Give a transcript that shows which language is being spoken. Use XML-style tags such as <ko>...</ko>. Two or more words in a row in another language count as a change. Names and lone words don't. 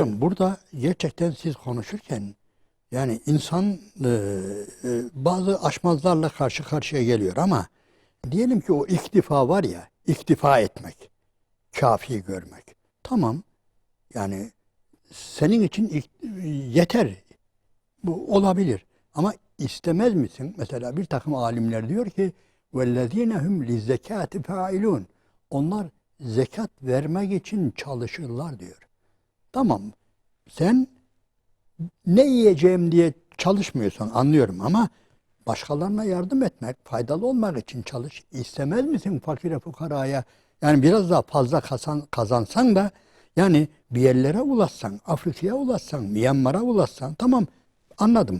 <tr>hocam, burada gerçekten siz konuşurken yani insan bazı aşmazlarla karşı karşıya geliyor ama diyelim ki o iktifa var ya, iktifa etmek, kafi görmek. Tamam, yani senin için yeter. Bu olabilir. Ama istemez misin? Mesela bir takım alimler diyor ki</tr> <ar>وَالَّذ۪ينَ هُمْ لِزَّكَاتِ فَاِلُونَ</ar> <tr>Onlar zekat vermek için çalışırlar diyor. Tamam, sen ne yiyeceğim diye çalışmıyorsan anlıyorum ama başkalarına yardım etmek, faydalı olmak için çalış. İstemez misin fakire fukaraya? Yani biraz daha fazla kazansan da yani bir yerlere ulaşsan, Afrika'ya ulaşsan, Myanmar'a ulaşsan tamam anladım.</tr>